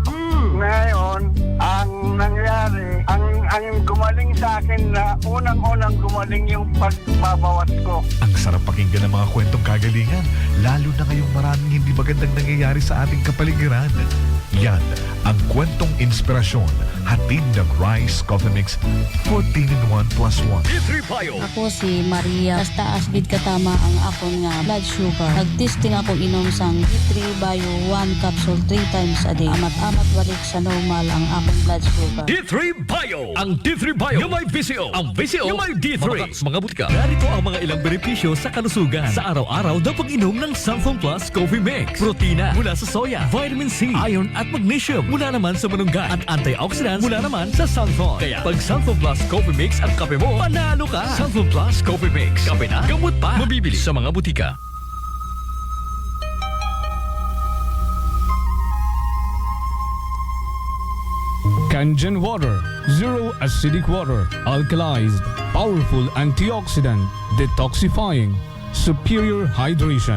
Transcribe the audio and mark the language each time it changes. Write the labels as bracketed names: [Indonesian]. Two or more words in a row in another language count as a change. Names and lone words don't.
[Filipino] Ngayon, ang nangyari, ang gumaling sa akin na unang-unang gumaling yung pagbabawas ko. Ang sarap pakinggan ng mga kwentong kagalingan, lalo na ngayong maraming hindi magandang nangyayari sa ating kapaligiran. Yan ang kwentong inspirasyon, hatid ng Rice Coffee Mix 14-in-1 plus 1. D3 Bio. Ako si Maria. [Hiligaynon] Taas gid katama ang akon nga [English] blood sugar. [Hiligaynon] Nag-testing ako inom sang D3 Bio [English] 1 capsule 3 times a day. [Hiligaynon] Amat-amat balik sa normal ang akong [English] blood sugar. [Filipino] D3 Bio. Ang D3 Bio yung may VCO. Ang VCO yung may D3. Sa mga butika. Narito ang mga ilang benepisyo sa kalusugan. Sa araw-araw na pag-inom ng Sunflower Plus Coffee Mix. Protina mula sa soya, [English] vitamin C, [Filipino] iron at magnesium mula naman sa manunggat at antioxidants mula naman sa sunflower. Kaya pag Sunflower Plus Coffee Mix ang kape mo, panalo ka. Sunflower Plus Coffee Mix. Kape na, gamot pa. Mabibili sa mga butika. [English] Kangen water, zero acidic water, alkalized, powerful antioxidant, detoxifying, superior hydration.